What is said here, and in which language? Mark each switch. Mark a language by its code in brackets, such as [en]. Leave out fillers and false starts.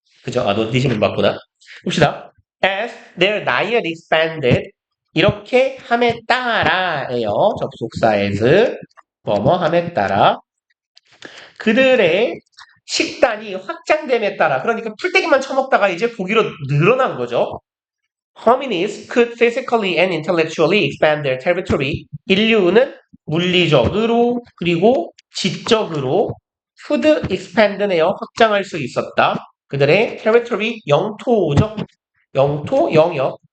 [ko] 그죠? 아, 너 니지문 맞구나. 봅시다. As their diet expanded. 이렇게 함에 따라예요. 접속사 as 뭐뭐 함에 따라 그들의 식단이 확장됨에 따라 그러니까 풀떼기만 처먹다가 이제 고기로 늘어난 거죠. [en] Hominids could physically and intellectually expand their territory. [ko] 인류는 물리적으로 그리고 지적으로 could expand 네요. 확장할 수 있었다. 그들의 territory 영토죠. 영토, 영역.